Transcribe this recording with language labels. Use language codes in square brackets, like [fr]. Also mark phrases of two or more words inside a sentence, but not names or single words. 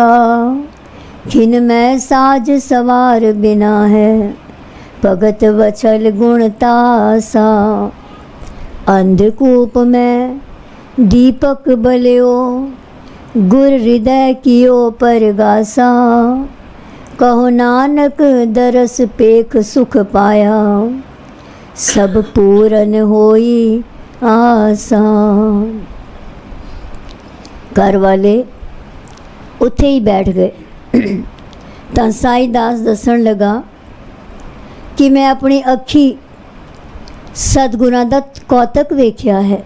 [pa] ਖਿਨ ਮੇਂ ਸਾਜ ਸਵਾਰ ਬਿਨਾ ਹੈ, ਭਗਤ ਵਛਲ ਗੁਣ ਤਾਸਾ। ਅੰਧਕੂਪ ਮੇਂ ਦੀਪਕ ਬਲਿਓ, ਗੁਰ ਹਿਰਦੈ ਕੀਓ ਪਰਗਾਸਾ। ਕਹੋ ਨਾਨਕ ਦਰਸ ਪੇਖ ਸੁਖ ਪਾਇਆ, ਸਭ ਪੂਰਨ ਹੋਈ ਆਸਾ। ਘਰ ਵਾਲੇ ਉੱਥੇ ਹੀ ਬੈਠ ਗਏ। ਤੋ ਸਾਈਂ ਦਾਸ ਦੱਸਣ ਲੱਗਾ ਕਿ ਮੈਂ ਅਪਨੀ ਅੱਖੀ ਸਤਿਗੁਰਾਂ ਦਾ ਕੌਤਕ ਵੇਖਿਆ ਹੈ।